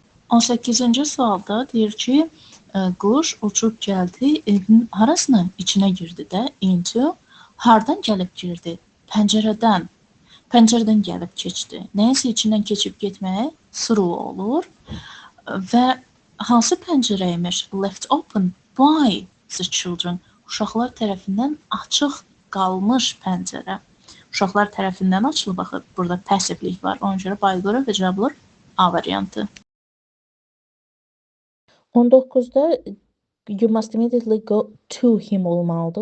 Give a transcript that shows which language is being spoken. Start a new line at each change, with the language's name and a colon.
Azerbaijani: 18-ci sualda deyir ki, quş uçub gəldi, evin harasına? İçinə girdi də, into. Hardan gəlib girdi? Pəncərədən. Pəncərədən gəlib keçdi. Nəyəsə içindən keçib getməyə through olur. Və hansı pəncərə imiş?
English: Left open by the children.
Azerbaijani: Uşaqlar tərəfindən açıq qalmış pəncərə. Uşaqlar tərəfindən açılıb, baxır, burada passivlik var. Ona görə by qoyuruq və cavab olur A variantı.
English: 19-da you must immediately go to him olmalıdır.